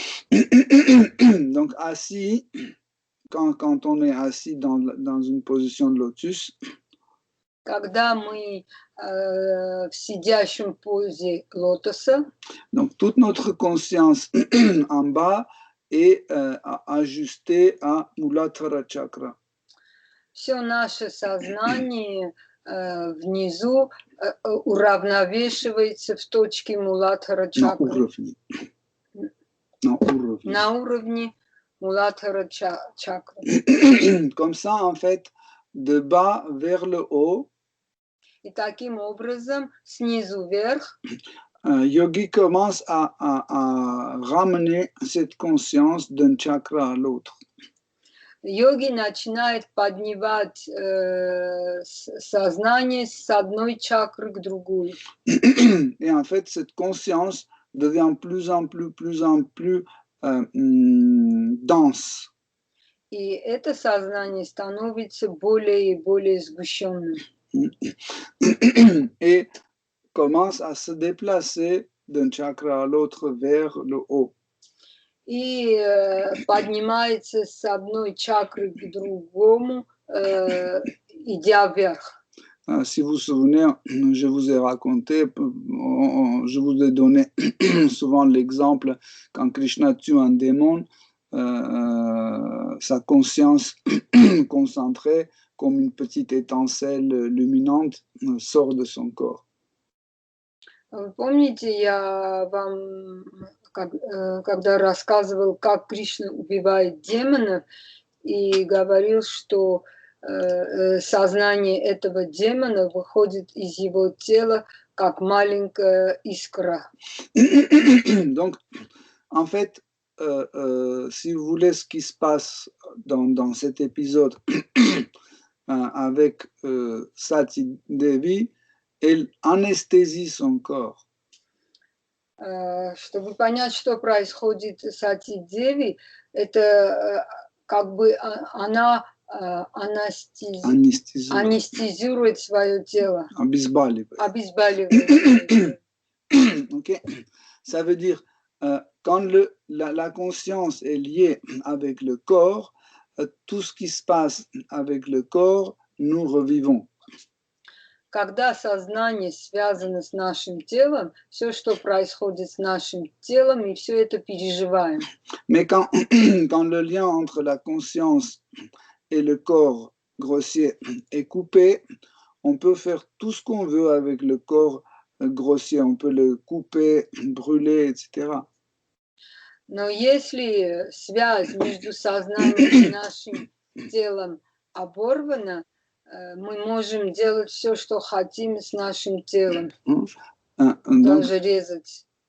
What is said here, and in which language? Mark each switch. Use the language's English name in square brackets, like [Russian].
[French] Donc assis, quand on est assis dans une position de lotus, [Russian] когда мы в сидящем позе лотоса. [French] Donc, toute notre conscience en bas est ajustée à Muladhara Chakra. [Russian] Все наше сознание внизу уравновешивается в точке Муладхара На чакры. уровне. На уровне. На уровне Муладхара чакры. [French] Comme ça, en fait, de bas vers le haut, [Russian] И таким образом, снизу вверх, [French] Yogi commence à ramener cette conscience d'un chakra à l'autre. [Russian] йоги начинает поднимать сознание с одной чакры к другой. [French] Et en fait, cette conscience devient plus en plus dense. [Russian] И это сознание становится более и более сгущенным. [French] Et commence à se déplacer d'un chakra à l'autre vers le haut. [Russian] И поднимается с одной чакры к другому, идя вверх. [French] Si vous vous souvenez, je vous ai raconté, je vous ai donné souvent l'exemple quand Krishna tue un démon, sa conscience concentrée comme une petite étincelle luminante sort de son corps. [Russian] Вы помните, я вам, когда рассказывал, как Кришна убивает демонов, и говорил, что сознание этого демона выходит из его тела, как маленькая искра. [French] Donc, en fait, si vous voulez ce qui se passe dans cet épisode avec Sati Devi, elle anesthésie son corps. [Russian] Чтобы понять, что происходит с Сати Деви, это как бы она анестезирует свое тело. Обезболивает. Okay. [French] Ça veut dire, quand la conscience est liée avec le corps, tout ce qui se passe avec le corps, nous revivons. [Russian] Когда сознание связано с нашим телом, все, что происходит с нашим телом, и все это переживаем. [French] Mais quand le lien entre la conscience et le corps grossier est coupé, on peut faire tout ce qu'on veut avec le corps grossier, on peut le couper, brûler, etc. [Russian] Но если связь между сознанием и нашим телом оборвана, мы можем делать все, что хотим с нашим телом, даже резать,